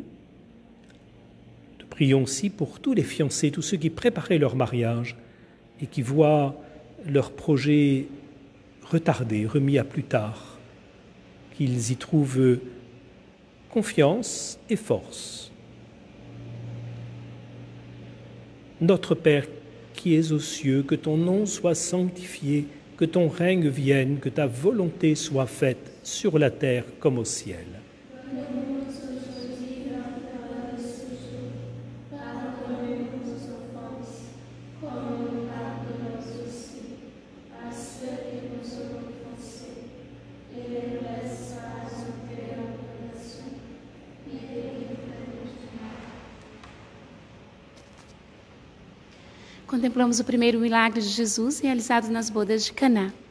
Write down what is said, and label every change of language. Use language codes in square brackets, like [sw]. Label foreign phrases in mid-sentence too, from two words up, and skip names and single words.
[fr] Nous prions aussi pour tous les fiancés, tous ceux qui préparaient leur mariage et qui voient leur projet retardé, remis à plus tard, qu'ils y trouvent confiance et force. Notre Père qui es aux cieux, que ton nom soit sanctifié, que ton règne vienne, que ta volonté soit faite sur la terre comme au ciel. [pt] Contemplamos o primeiro milagre de Jesus realizado nas bodas de Caná.